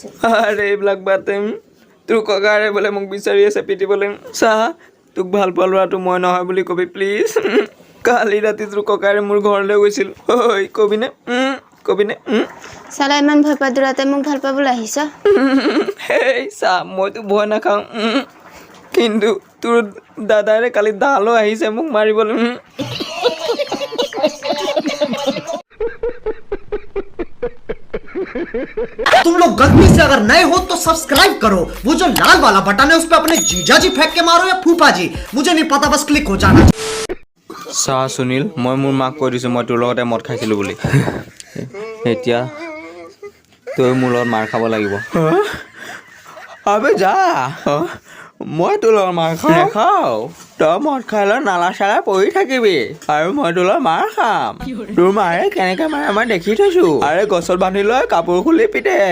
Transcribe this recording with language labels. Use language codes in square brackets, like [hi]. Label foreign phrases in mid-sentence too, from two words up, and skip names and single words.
[as] আরে এইবিলাক বাতেম তোৰ ককাৰে বোলে মোক বিচাৰি আছে পিটিবলৈ চাহ তোক ভাল পোৱা ল'ৰাটো মই নহয় বুলি কবি প্লিজ কালি ৰাতি তোৰ ককাৰে মোৰ ঘৰলৈ গৈছিল ঐ কবিনে কবিনে চালা ইমান ভয় পাই দূৰতে মোক ভাল পাবলৈ আহিছ হেই চা মইতো ভয় নাখাওঁ কিন্তু তোৰ দাদাৰে কালি দালো আহিছে মোক মাৰিবলৈ [hi] तुम लोग गलती से अगर नए हो तो सब्सक्राइब करो वो जो लाल वाला बटन है उस पे अपने जीजा जी फेंक के मारो या फूफा जी मुझे नहीं पता बस क्लिक हो जाना [as] চাহ সুনীল মই মোৰ মাক কৈ দিছোঁ মই তোৰ লগতে মদ খাইছিলোঁ বুলি এতিয়া তই মোৰ লগত মাৰ খাব লাগিব আবে যা মই তোৰ লগত মাৰ নাখাওঁ তই মদ খাই লৈ নালা চালা পৰি থাকিবি আৰু মই তোৰ লগত মাৰ খাম তোৰ মাৰে কেনেকৈ মাৰে মই দেখি থৈছোঁ আৰে গছত বান্ধি লৈ কাপোৰ খুলি পিটে